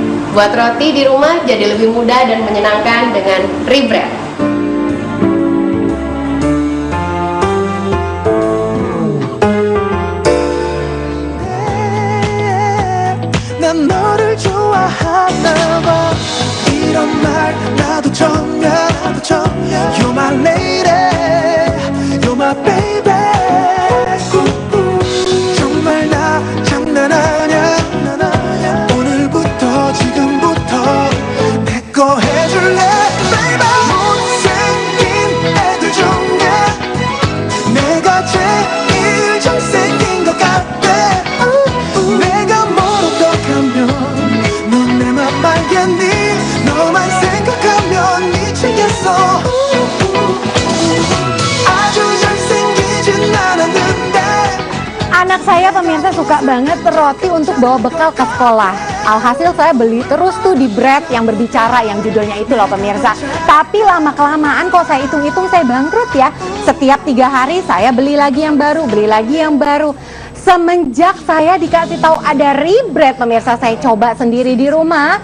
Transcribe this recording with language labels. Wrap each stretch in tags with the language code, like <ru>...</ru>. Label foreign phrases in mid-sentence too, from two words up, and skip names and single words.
<id>Buat roti di rumah jadi lebih mudah dan menyenangkan dengan Rebread.</id> <ko>난 너를 좋아하나 봐 이런 말 나도 처음이야</ko> <en>You're my lady You're my baby</en> <ko>정말 나 장난 아냐 오늘부터 지금부터 내 거 해줄래 baby 못생긴 애들 중에 내가 제일 잘생긴 것 같아 내가 뭘 어떡하면 넌 내 맘 알겠니 너만 생각하면 미치겠어 아주 잘생기진 않았는데</ko> <id>Anak saya pemirsa suka banget roti untuk bawa bekal ke sekolah. Alhasil saya beli terus tuh di Bread yang berbicara, yang judulnya itu loh pemirsa. Tapi lama-kelamaan kok saya hitung-hitung saya bangkrut ya. Setiap 3 hari saya beli lagi yang baru, Semenjak saya dikasih tahu ada Rebread pemirsa, saya coba sendiri di rumah.</id>